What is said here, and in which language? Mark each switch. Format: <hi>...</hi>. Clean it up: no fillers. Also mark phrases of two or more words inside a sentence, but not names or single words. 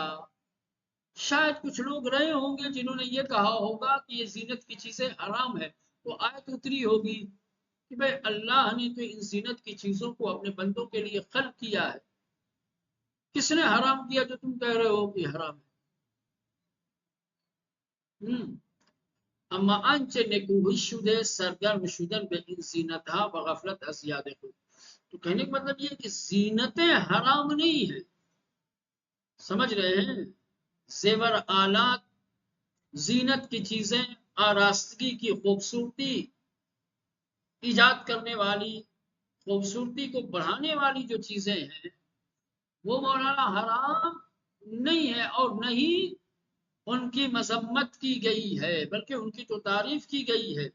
<ur>شاید کچھ لوگ رہے ہوں گے جنہوں نے یہ کہا ہوگا کہ یہ زینت کی چیزیں حرام ہے، تو آیت اتری ہوگی کہ بھئی اللہ نے تو ان زینت کی چیزوں کو اپنے بندوں کے لیے خلق کیا ہے، کس نے حرام کیا جو تم کہہ رہے ہو کہ حرام ہے؟</ur> <fa>اما انچه نکوہی شده سرگرم شدن به این زینت ها و غفلت از یاد خود۔</fa> <ur>تو کہنے کا مطلب یہ ہے کہ زینتیں حرام نہیں ہیں، سمجھ رہے ہیں؟ زیور آلات، زینت کی چیزیں، آراستگی کی خوبصورتی ایجاد کرنے والی، خوبصورتی کو بڑھانے والی جو چیزیں ہیں، وہ مولانا حرام نہیں ہے، اور نہیں ان کی مذمت کی گئی ہے، بلکہ ان کی تو تعریف کی گئی ہے۔</ur>